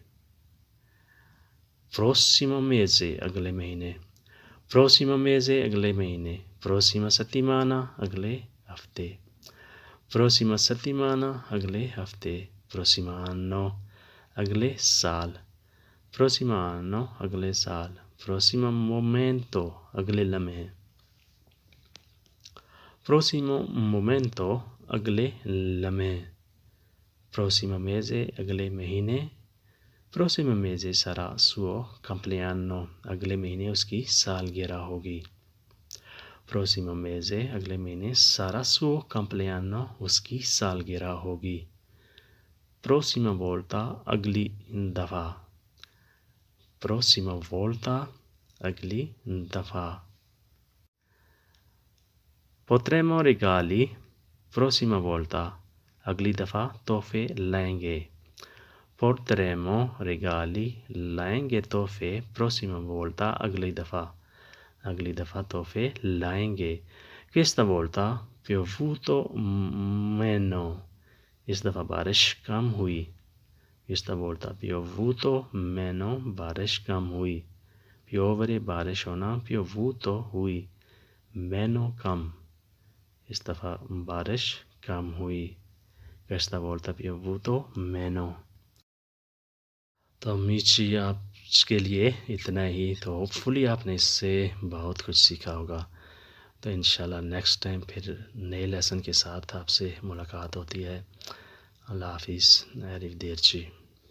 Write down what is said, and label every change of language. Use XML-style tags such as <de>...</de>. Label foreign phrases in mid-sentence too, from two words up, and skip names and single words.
<it>prossimo mese</it> <ur>اگلے مہینے.</ur> <it>prossimo mese</it> <ur>اگلے مہینے.</ur> <it>prossima settimana</it> <ur>اگلے ہفتے.</ur> <it>prossima settimana</it> <ur>اگلے ہفتے.</ur> <it>prossimo anno</it> <ur>اگلے سال.</ur> <it>prossimo anno</it> <ur>اگلے سال.</ur> <it>prossimo momento</it> <ur>اگلے لمحے.</ur> <it>prossimo momento</it> <ur>اگلے لمحے.</ur> <it>prossimo mese</it> <ur>اگلے مہینے.</ur> <it>prossimo mese sarà suo compleanno</it> <ur>اگلے مہینے اس کی سالگرہ ہوگی.</ur> <it>prossimo mese</it> <ur>اگلے مہینے</ur> <it>sarà suo compleanno</it> <ur>اس کی سالگرہ ہوگی.</ur> <it>prossima volta</it> <ur>اگلی دفعہ.</ur> <it>prossima volta</it> <ur>اگلی دفعہ.</ur> <it>potremo regali prossima volta</it> <ur>اگلی دفعہ تحفے لائیں گے.</ur> <it>potremo regali</it> <ur>لائیں گے تحفے.</ur> <it>prossima volta</it> <ur>اگلی دفعہ. اگلی دفعہ تحفے لائیں گے.</ur> <it>questa volta piovuto meno.</it> <ur>اس دفعہ بارش کم ہوئی.</ur> <it>questa volta piovuto meno</it> <ur>بارش کم ہوئی. piovere بارش ہونا. piovuto ہوئی. meno کم. اس دفعہ بارش کم ہوئی.</ur> <it>questa volta piovuto meno.</it> <ur>تو amici آپ کے لیے اتنا ہی. تو ہوپفلی آپ نے اس سے بہت کچھ سیکھا ہوگا. تو انشاءاللہ</ur> <en>next time</en> <ur>پھر نئے لیسن کے ساتھ آپ سے ملاقات ہوتی ہے. اللہ حافظ.</ur> <it>arrivederci.</it>